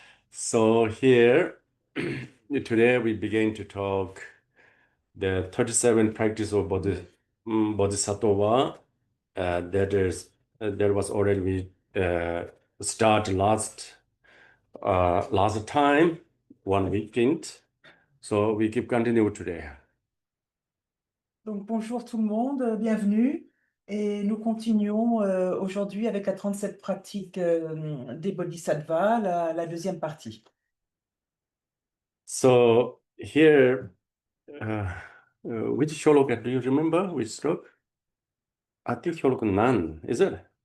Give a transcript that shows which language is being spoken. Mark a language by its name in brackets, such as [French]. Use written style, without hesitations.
[English] So here, today we begin to talk the 37 practice of bodhisattva. That was already we start last time, one weekend. So we keep continue today. [French] Donc bonjour tout le monde, bienvenue. Et nous continuons aujourd'hui avec la 37 pratique des bodhisattvas, la deuxième partie. [English] So here, which shloka do you remember? Which sloka? I think shloka none, is it?